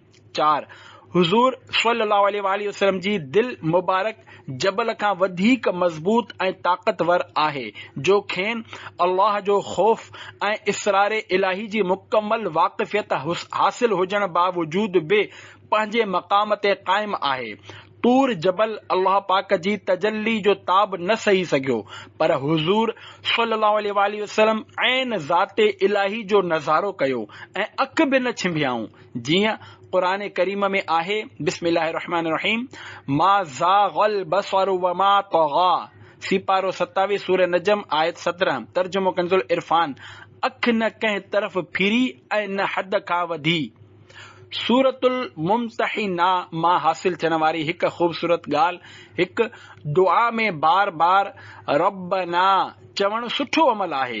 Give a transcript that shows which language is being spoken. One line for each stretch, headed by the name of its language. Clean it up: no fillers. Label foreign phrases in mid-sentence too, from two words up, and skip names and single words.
Sindhi: 4 हुज़ूर
Arabic: صلى الله عليه وسلم
Sindhi: जी दिल मुबारक जबल खां वधीक मज़बूत ऐं ताक़तवर आहे जो खेनि अल्लाह जो ख़ौफ़ ऐं इसरारे इलाही जी मुकमल वाक़िफ़ियत हासिल हुजण बावजूद बि पंहिंजे मक़ाम ते क़ाइम आहे। तूर जबल अल्लाह पाक जी तजल्ली जो ताब न सही सघियो पर हुज़ूर
Arabic: صلى الله عليه وسلم
Sindhi: ऐन ज़ाते इलाही जो नज़ारो कयो ऐं अख बि न छिंभियाऊं। जीअं क़ुरान करीम में आहे,
Arabic: بسم الله الرحمن الرحيم، ما زاغ البصر وما طغى,
Sindhi: सिपारो 27 सूरह नजम आयत 17। तर्जुमो कंज़ुल इरफान, अख न कंहिं तरफ़ फिरी ऐं न हद खां वधी। सूरतुल मुम्तहिना मां हासिल थियण वारी हिकु ख़ूबसूरत ॻाल्हि, हिकु दुआ में बार बार रब्बना चवणु सुठो अमल आहे।